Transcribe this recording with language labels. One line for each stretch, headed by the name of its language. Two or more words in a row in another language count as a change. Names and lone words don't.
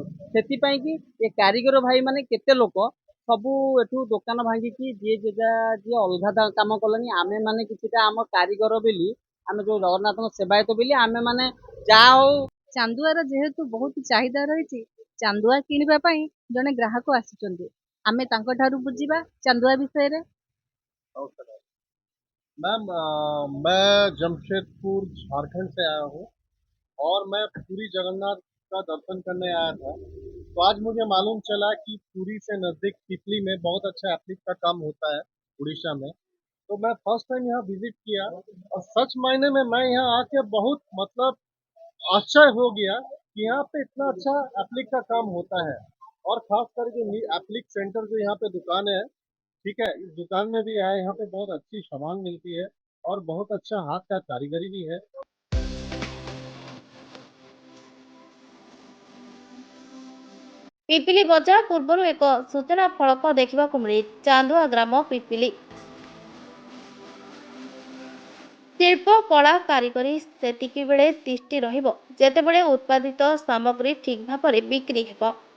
Odia: ସେଥିପାଇଁ କି ଏ କାରିଗର ଭାଇ ମାନେ କେତେ ଲୋକ ସବୁ ଏଠୁ ଦୋକାନ ଭାଙ୍ଗିକି ଯିଏ ଅଲଗା କାମ କଲେଣି। ଆମେ ମାନେ କିଛିଟା ଆମ କାରିଗର ବୋଲି, ଆମେ ଯୋଉ ଜଗନ୍ନାଥଙ୍କ ସେବାୟତ ବୋଲି ଆମେ ମାନେ ଯାହା ହଉ। ଚାନ୍ଦୁଆର ଯେହେତୁ ବହୁତ ଚାହିଦା ରହିଛି, ଚାନ୍ଦୁଆ କିଣିବା ପାଇଁ ଜଣେ ଗ୍ରାହକ ଆସିଛନ୍ତି। ଆମେ ତାଙ୍କ ଠାରୁ ବୁଝିବା ଚାନ୍ଦୁଆ विषय।
Hindi: मैम मैं जमशेदपुर झारखंड से आया हूँ और मैं पुरी जगन्नाथ का दर्शन करने आया था। तो आज मुझे मालूम चला कि पुरी से नज़दीक पिपली में बहुत अच्छा एप्लिक का काम होता है उड़ीसा में। तो मैं फर्स्ट टाइम यहाँ विजिट किया और सच मायने में मैं यहाँ आके बहुत मतलब आश्चर्य हो गया कि यहाँ पे इतना अच्छा एप्लिक का काम होता है। और खास करके एप्लिक सेंटर जो यहाँ पे दुकान है, ठीक है, इस दुकान में भी आए, यहाँ पे बहुत अच्छी सामान मिलती है और बहुत अच्छा हाथ का कारीगरी भी है।
Odia: ପିପିଲି ବଜାର ପୂର୍ବରୁ ଏକ ସୂଚନା ଫଳକ ଦେଖିବାକୁ ମିଳେ। ଚାନ୍ଦୁଆ ଗ୍ରାମ ପିପିଲି। ଶିଳ୍ପ କଳା କାରିଗରୀ ସେତିକି ବେଳେ ତିଷ୍ଠି ରହିବ ଯେତେବେଳେ ଉତ୍ପାଦିତ ସାମଗ୍ରୀ ଠିକ୍ ଭାବରେ ବିକ୍ରି ହେବ।